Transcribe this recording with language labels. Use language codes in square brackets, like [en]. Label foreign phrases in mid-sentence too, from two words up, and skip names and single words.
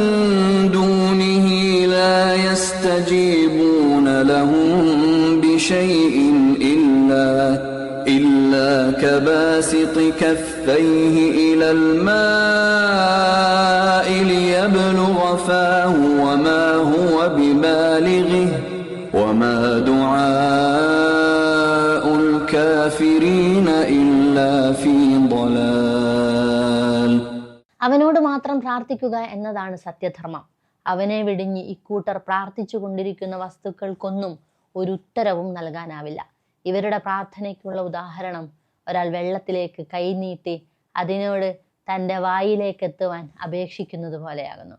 [ar] دونه لا يستجيبون لهم بشيء إلا كباسط كفيه إلى الماء ليبلغ فاه وما هو ببالغه وما دعاء الكافرين إلا في ضلال. [ml] അവനോട് മാത്രം പ്രാർത്ഥിക്കുക എന്നതാണ് സത്യധർമ്മം. അവനെ വെടിഞ്ഞ് ഇക്കൂട്ടർ പ്രാർത്ഥിച്ചു കൊണ്ടിരിക്കുന്ന വസ്തുക്കൾക്കൊന്നും ഒരു ഉത്തരവും നൽകാനാവില്ല. ഇവരുടെ പ്രാർത്ഥനയ്ക്കുള്ള ഉദാഹരണം ഒരാൾ വെള്ളത്തിലേക്ക് കൈനീട്ടി അതിനോട് തൻ്റെ വായിലേക്ക് എത്തുവാൻ അപേക്ഷിക്കുന്നത് പോലെയാകുന്നു.